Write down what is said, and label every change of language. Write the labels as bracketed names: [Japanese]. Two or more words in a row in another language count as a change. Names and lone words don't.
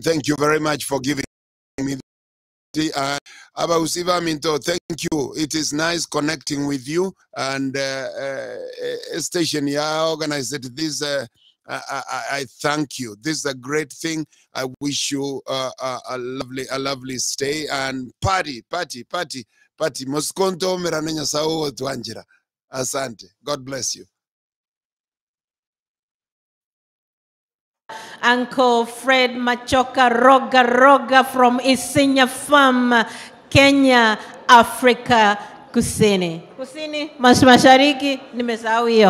[English] Thank you very much for giving me the Abausiva Minto, thank you. It is nice connecting with you, and station ya organized this. I thank you. This is a great thing. I wish you a lovely stay and party. Moskonto miranenya sao tuanjira. Asante. God bless you. Uncle Fred Machoka Roga from Isinya Farm, Kenya, Africa Kusini. [Swahili] Mashariki, nimesahau hiyo.